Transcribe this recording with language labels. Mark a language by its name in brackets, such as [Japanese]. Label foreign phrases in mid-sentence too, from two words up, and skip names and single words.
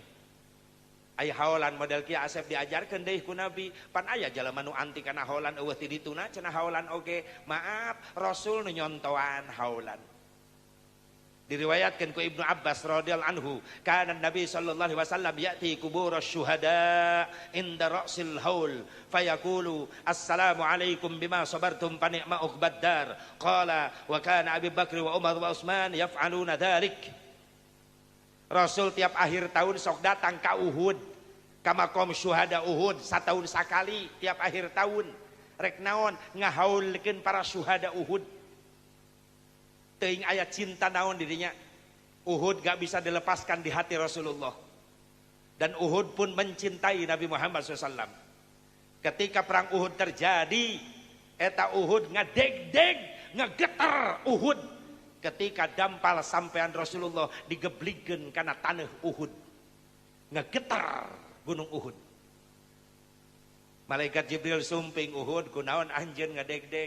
[Sundanese] Aya haolan model kieu Asep diajarkeun deui ku Nabi, pan aya jalema nu anti kana haolan eueuh ti dituna cenah haolan oge. Maaf, Rasul nu nyontoan haolan. Diriwayatkan ku [Arabic] Ibnu Abbas رضي الله عنه, kana Nabi صلى الله عليه وسلم يأتي قبور الشهداء عند رأس الحول فيقول السلام عليكم بما صبرتم فنعم عقبى الدار. قال وكان أبو بكر وعمر وعثمان يفعلون ذلك. [Sundanese] Rasul tiap akhir tahun sok datang ke Uhud, ka makom syuhada Uhud, satahun sakali tiap akhir tahun. Rek naon ngahaulkeun para syuhada Uhud. Teuing aya cinta naon dirinya. [Indonesian] Uhud gak bisa dilepaskan di hati Rasulullah. Dan Uhud pun mencintai Nabi Muhammad SAW. Ketika perang Uhud terjadi, [Sundanese] eta Uhud ngedeg-deg, ngegeter Uhud. Ketika dampal sampean Rasulullah digebligen karena tanah Uhud. Ngegeter gunung Uhud. Malaikat Jibril sumping Uhud, kunaon anjeun ngedeg-deg.